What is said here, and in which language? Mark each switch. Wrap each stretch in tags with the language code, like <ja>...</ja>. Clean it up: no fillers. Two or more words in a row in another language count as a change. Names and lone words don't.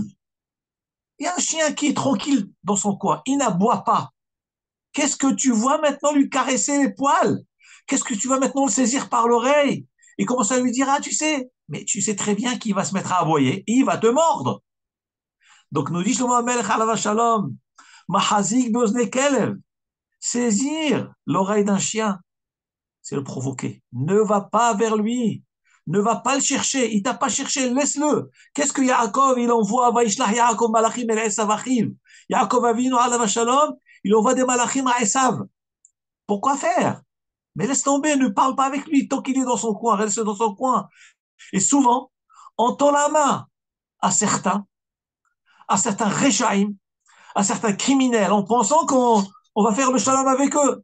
<fr>Il y a un chien qui est tranquille dans son coin, il n'aboie pas. Qu'est-ce que tu vois maintenant lui caresser les poils? Qu'est-ce que tu vas maintenant le saisir par l'oreille? Et commencer à lui dire, ah, tu sais, mais tu sais très bien qu'il va se mettre à aboyer et il va te mordre. Donc nous dit</fr> <he>שלמה המלך עליו השלום מחזיק באזני כלב,</he> <fr>saisir l'oreille d'un chien, c'est le provoquer. Ne va pas vers lui, ne va pas le chercher, il t'a pas cherché, laisse-le. Qu'est-ce que Yaakov, il envoie,</fr> <he>וישלח יעקב מלאכים אל עשו אחיו. יעקב אבינו עליו השלום,</he> <fr>il envoie des malachim à Esav. Pourquoi faire? Mais laisse tomber, ne parle pas avec lui tant qu'il est dans son coin, reste dans son coin. Et souvent, on tend la main à certains réchaïm, à certains criminels, en pensant qu'on va faire le shalom avec eux.</fr>